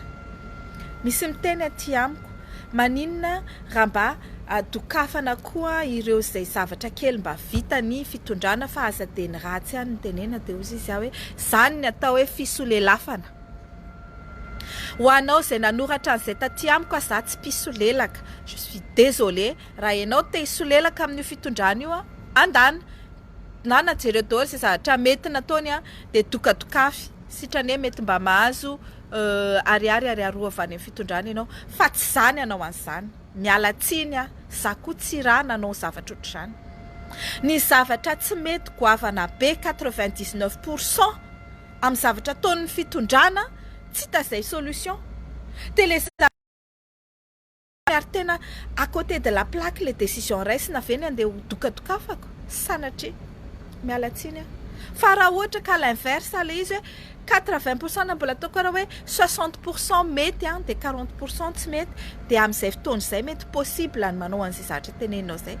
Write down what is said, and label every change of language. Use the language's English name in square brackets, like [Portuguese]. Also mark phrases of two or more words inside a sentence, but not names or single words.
[Malagasy] Misy miteny aty amiko, maninona raha mba dokafana koa ireo izay zavatra kely mba vita ny fitondrana fa aza dia ny ratsy ihany ny tenena, dia ozy izy hoe zany ny atao hoe fisolelafana. Ho anao izay nanoratra an'izay taty amiko za tsy mpisolelaka, [French] je suis désolé, [Malagasy] raha ianao te hisolelaka amin'io fitondrana io andana na najery daholo izay zavatra mety nataony dia dokadokafy sitrany hoe mety mba mahazo ariary avy any amin'ny fitondrana ianao, fa tsy zany anao an'izany. Miala tsiny za koa tsy raha nanao zavatra ohatr'izany. Ny zavatra tsy mety goavana be 99% amin'ny zavatra ataon'ny fitondrana tsy tazay solution. Dia tena [French] à côté de la plaque les décisions [Malagasy] raisina ve ny andeha dokadokafako sanatria miala tsiny fa raha ohatra ka l'inverse le izy hoe 80% na mbola ataoko raha hoe 60% mety dia 40% tsy mety, dia amin'izay fotoana izay mety possible ny manao an'izay zavatra teneninao izay.